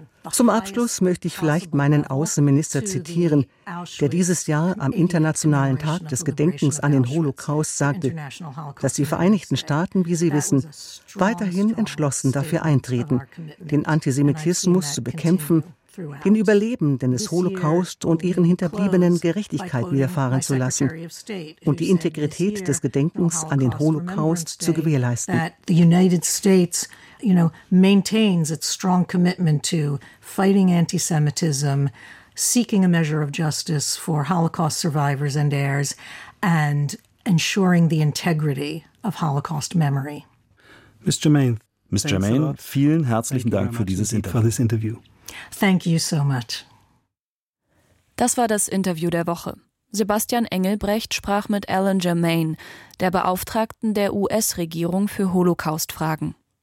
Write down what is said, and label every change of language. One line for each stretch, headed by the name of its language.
German: Zum Abschluss möchte ich vielleicht meinen Außenminister zitieren, der dieses Jahr am Internationalen Tag des Gedenkens an den Holocaust sagte, dass die Vereinigten Staaten, wie Sie wissen, weiterhin entschlossen dafür eintreten, den Antisemitismus zu bekämpfen, den Überlebenden des Holocaust und ihren Hinterbliebenen Gerechtigkeit widerfahren zu lassen und die Integrität des Gedenkens an den Holocaust zu gewährleisten.
English: The United States, you know, maintains its strong commitment to fighting antisemitism, seeking a measure of justice for Holocaust survivors and heirs and ensuring the integrity of Holocaust memory. Ms. Germaine,
German: vielen herzlichen Dank für dieses Interview.
English: Thank you so much.
German: Das war das Interview der Woche. Sebastian Engelbrecht sprach mit Alan Germaine, der Beauftragten der US-Regierung für Holocaust-Fragen.